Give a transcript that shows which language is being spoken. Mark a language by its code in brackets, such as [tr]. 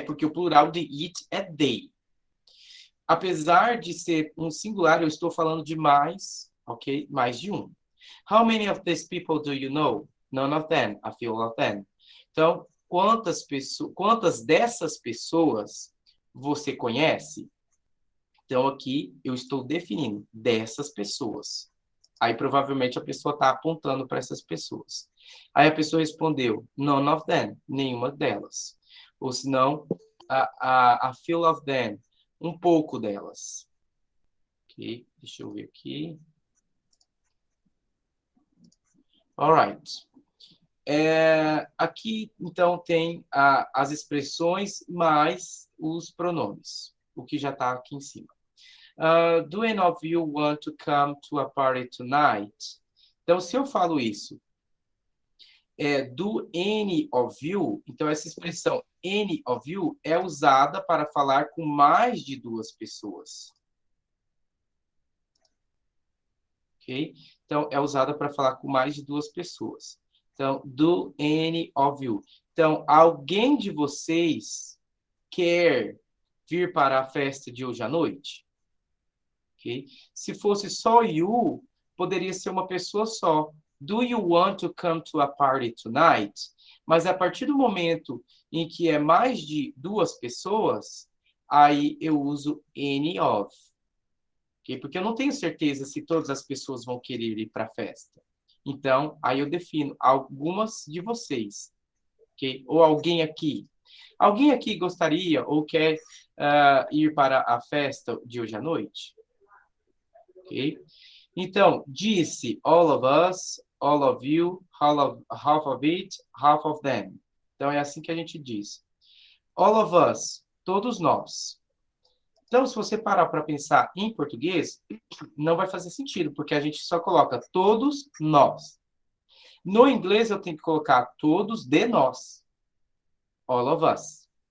[pt] Porque o plural de it é they. Apesar de ser um singular, eu estou falando de mais, ok? Mais de um. [en] How many of these people do you know? None of them. A few of them. [pt] Então, quantas dessas pessoas você conhece? Então, aqui eu estou definindo dessas pessoas. Aí, provavelmente, a pessoa está apontando para essas pessoas. Aí, a pessoa respondeu, [en] none of them, [pt] nenhuma delas. Ou, se não, [en] a few of them, [pt] um pouco delas. Ok, deixa eu ver aqui. Alright. Aqui, então, tem as expressões mais os pronomes, o que já está aqui em cima. [en] Do any of you want to come to a party tonight? [pt] Então, se eu falo isso, [en] do any of you, [pt] então essa expressão [en] any of you [pt] é usada para falar com mais de duas pessoas. Ok? Então, é usada para falar com mais de duas pessoas. Então, [en] do any of you. [pt] Então, alguém de vocês quer vir para a festa de hoje à noite? Okay? Se fosse só you, poderia ser uma pessoa só. [en] Do you want to come to a party tonight? [pt] Mas a partir do momento em que é mais de duas pessoas, aí eu uso any of. Okay? Porque eu não tenho certeza se todas as pessoas vão querer ir para a festa. Então, aí eu defino algumas de vocês. ok? Ou alguém aqui. Alguém aqui gostaria ou quer ir para a festa de hoje à noite? Ok? Então, disse [en] all of us, all of you, half of it, half of them. [pt] Então, é assim que a gente diz. [en] All of us, [pt] todos nós. Então, se você parar para pensar em português, não vai fazer sentido, porque a gente só coloca todos nós. No inglês, eu tenho que colocar todos de nós. [en] All of us.